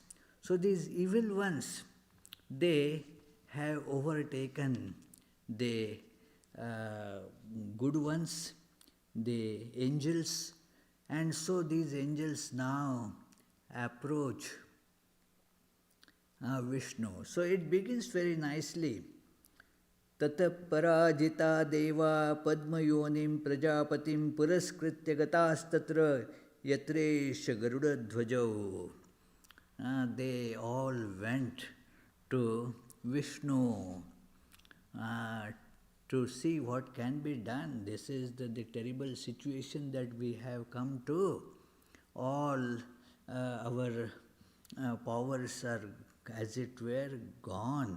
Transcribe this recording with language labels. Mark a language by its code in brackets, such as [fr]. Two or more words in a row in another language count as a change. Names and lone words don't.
[en] So these evil ones, they have overtaken the good ones, the angels, and so these angels now approach Vishnu. So it begins very nicely. [sa] Tata parajita deva padmayonim prajapatim puraskritya gatas tatra Yatresha Garuda Dhvajau. [en] They all went to Vishnu to see what can be done. This is the terrible situation that we have come to. All our powers are, as it were, gone.